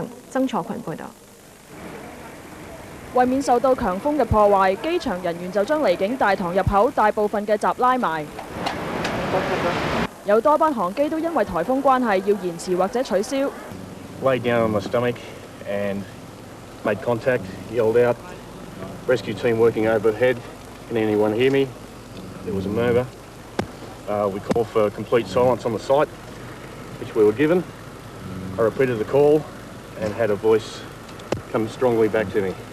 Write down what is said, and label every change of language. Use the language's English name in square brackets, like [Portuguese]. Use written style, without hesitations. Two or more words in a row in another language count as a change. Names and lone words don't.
[Cantonese] 曾楚群報導。為免受到強風嘅破壞，機場人員就將離境大堂入口大部分嘅閘拉埋。有多班航機都因為颱風關係要延遲或者取消。 [English] Lay down on my stomach and made contact, yelled out. Rescue team working overhead. Can anyone hear me? There was a murder. We called for complete silence on the site, which we were given. I repeated the call and had a voice come strongly back to me.